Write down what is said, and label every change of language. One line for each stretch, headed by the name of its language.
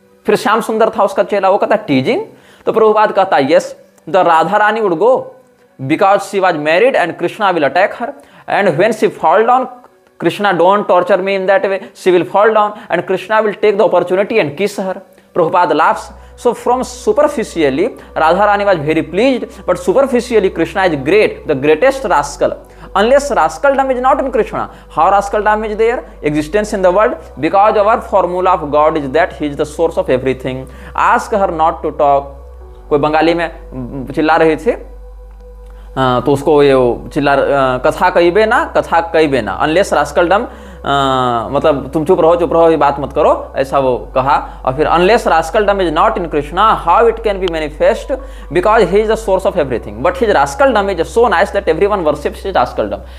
Hindi: फिर श्याम सुंदर था उसका चेला, वो कहता है
English: Teasing. तो प्रभुपाद कहता है yes the Radha Rani would go because she was married and Krishna will attack her and when she fall down Krishna don't torture me in that way she will fall down and Krishna will take the opportunity and kiss her. Prabhupada laughs. So from superficially, Radharani was very pleased, but superficially Krishna is great, the greatest rascal. Unless rascaldom is not in Krishna, how rascaldom is there? Existence in the world, because our formula of God is that He is the source of everything. Ask her not to talk.
Hindi: कोई बंगाली में चिल्ला रहे थे तो उसको ये चिल्ला
Bangla: कथा कहिबे ना, कथा कहिबे ना,
English: unless rascaldom
Hindi: मतलब तुम चुप रहो ये बात मत करो, ऐसा वो कहा। और फिर
English: Unless rascaldom is not in Krishna how it can be manifest because he is the source of everything but his rascaldom is so nice that everyone worships his rascaldom.